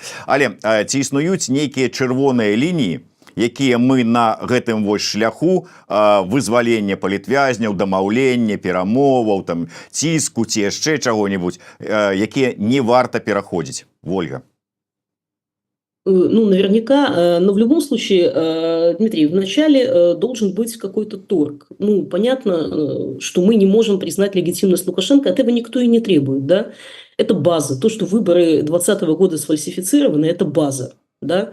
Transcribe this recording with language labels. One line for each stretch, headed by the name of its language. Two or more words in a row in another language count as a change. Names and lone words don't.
Belarusian: Але ці існуюць нейкія чырвоныя лініі, якія мы на гэтым вось шляху вызвалення палітвязняў, дамаўлення, перамоваў, там ціску ці яшчэ чаго-небудзь, якія не варта пераходзіць? Вольга. Ну,
Russian: наверняка, но в любом случае, Дмитрий, вначале должен быть какой-то торг. Ну, понятно, что мы не можем признать легитимность Лукашенко, этого никто и не требует, да? Это база. То, что выборы 2020 года сфальсифицированы, это база, да?